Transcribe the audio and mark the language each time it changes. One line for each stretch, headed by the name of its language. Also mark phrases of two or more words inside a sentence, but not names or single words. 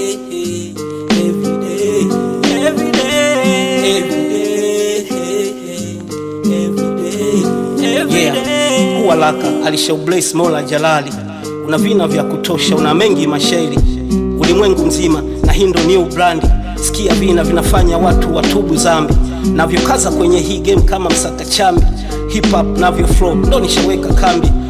English: Every day, every day, every day, every day, every Yeah. day.
Swahili: Kuwa Laka, Alisha Blaze, Mola Jalali. Una vina vya kutosha, una mengi mashairi. Ulimwengu mzima, na hii ndo
English: new brand.
Swahili: Sikia vina vinafanya watu watubu zambi. Navyokaza kwenye hii game kama msaka- chambi. Hip hop navyo flow, ndo nishaweka kambi.